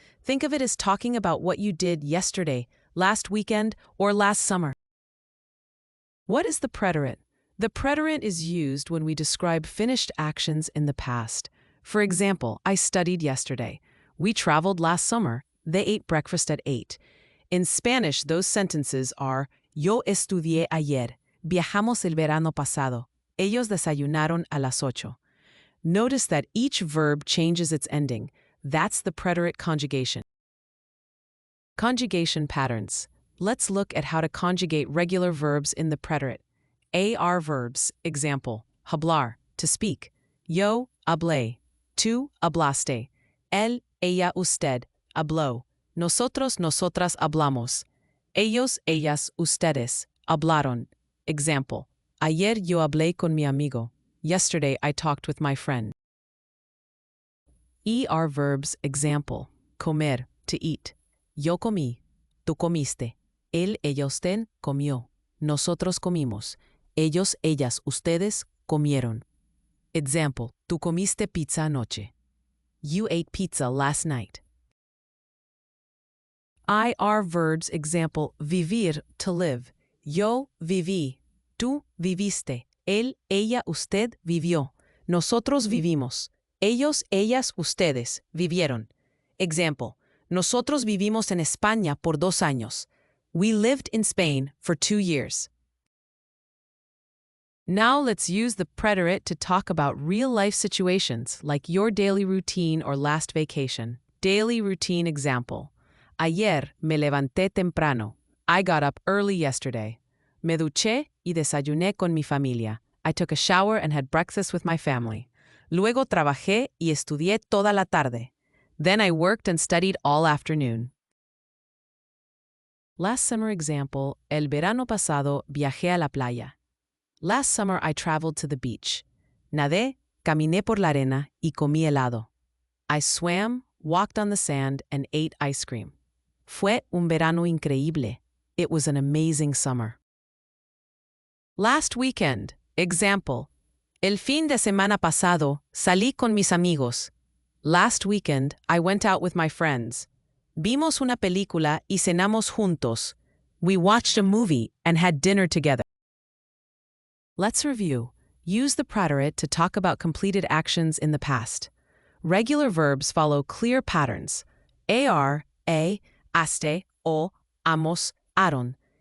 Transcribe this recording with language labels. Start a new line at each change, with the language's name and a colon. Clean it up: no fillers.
English: Think of it as talking about what you did yesterday, last weekend, or last summer. What is the preterite? The preterite is used when we describe finished actions in the past. For example, I studied yesterday. We traveled last summer. They ate breakfast at 8. In Spanish, those sentences are
Spanish: Yo estudié ayer. Viajamos el verano pasado. Ellos desayunaron a las 8.
English: Notice that each verb changes its ending. That's the preterite conjugation. Conjugation patterns. Let's look at how to conjugate regular verbs in the preterite. AR verbs, example, hablar, to speak.
Spanish: Yo hablé. Tú hablaste. Él, ella, usted, habló. Nosotros, nosotras hablamos. Ellos, ellas, ustedes, hablaron. Example, ayer yo hablé con mi amigo.
English: Yesterday I talked with my friend. ER verbs, example, comer, to eat.
Spanish: Yo comí. Tú comiste. Él, ella, usted, comió. Nosotros comimos. Ellos, ellas, ustedes, comieron. Example, tú comiste pizza anoche.
English: You ate pizza last night. IR verbs, example, vivir, to live.
Spanish: Yo viví. Tú viviste. Él, ella, usted vivió. Nosotros vivimos. Ellos, ellas, ustedes vivieron. Example, nosotros vivimos en España por 2 años.
English: We lived in Spain for 2 years. Now let's use the preterite to talk about real-life situations like your daily routine or last vacation. Daily routine example.
Spanish: Ayer me levanté temprano.
English: I got up early yesterday.
Spanish: Me duché y desayuné con mi familia.
English: I took a shower and had breakfast with my family.
Spanish: Luego trabajé y estudié toda la tarde.
English: Then I worked and studied all afternoon. Last summer example.
Spanish: El verano pasado viajé a la playa.
English: Last summer I traveled to the beach.
Spanish: Nadé, caminé por la arena y comí helado.
English: I swam, walked on the sand, and ate ice cream.
Spanish: Fue un verano increíble.
English: It was an amazing summer. Last weekend, example.
Spanish: El fin de semana pasado salí con mis amigos.
English: Last weekend I went out with my friends.
Spanish: Vimos una película y cenamos juntos.
English: We watched a movie and had dinner together. Let's review. Use the preterite to talk about completed actions in the past. Regular verbs follow clear patterns. AR, a, aste, o, amos, aron.